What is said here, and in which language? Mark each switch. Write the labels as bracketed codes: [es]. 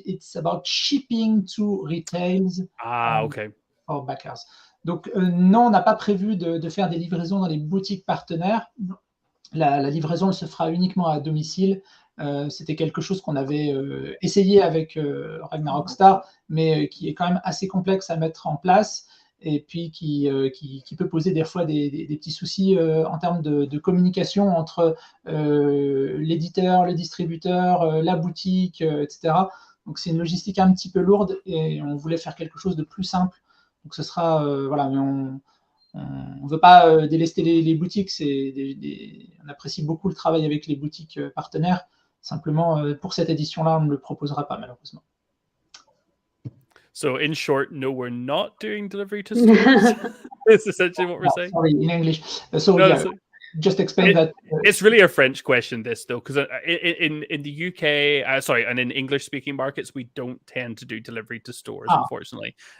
[en] It's about shipping to retails. Okay. Or backers. [fr] Donc non, on n'a pas prévu de faire des livraisons dans les boutiques partenaires. La livraison elle se fera uniquement à domicile. C'était quelque chose qu'on avait essayé avec Ragnarok Star, mais qui est quand même assez complexe à mettre en place et puis qui peut poser des fois des petits soucis en termes de communication entre l'éditeur, le distributeur, la boutique, etc. Donc c'est une logistique un petit peu lourde et on voulait faire quelque chose de plus simple. Donc ce sera, mais on ne veut pas délester les boutiques. On apprécie beaucoup le travail avec les boutiques partenaires. Simplement, pour cette édition-là, on ne le proposera pas, malheureusement. [en] So, in short, no, we're not doing delivery to stores. It's essentially what we're saying. Sorry, in English. Just explain that. It's really a French question, this, though, because in the UK, and in English-speaking markets, we don't tend to do delivery to stores, unfortunately.